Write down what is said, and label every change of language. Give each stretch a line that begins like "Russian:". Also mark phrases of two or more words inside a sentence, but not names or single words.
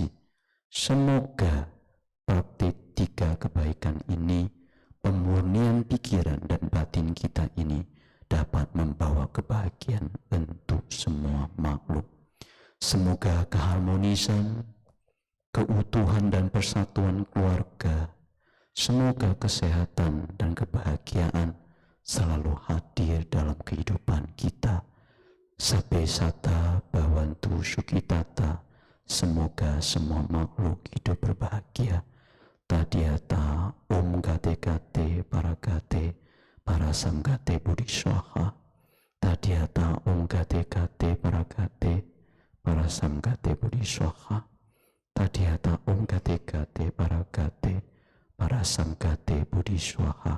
Indonesian: Semoga praktik 3 kebaikan ini, pemurnian pikiran dan batin kita ini dapat membawa kebahagiaan untuk semua makhluk. Semoga keharmonisan, keutuhan dan persatuan keluarga, semoga kesehatan dan kebahagiaan selalu hadir dalam kehidupan kita.
Pali: Sabbe sata bhavantu sukhitata.
Indonesian: Semoga semua makhluk hidup berbahagia.
Sanskrit: Tadiyata om gate gate paragate para samgate budi swaha, tadiata om gate gate para gate, para samgate budi swaha, tadiata om gate gate para gate, para samgate budi swaha.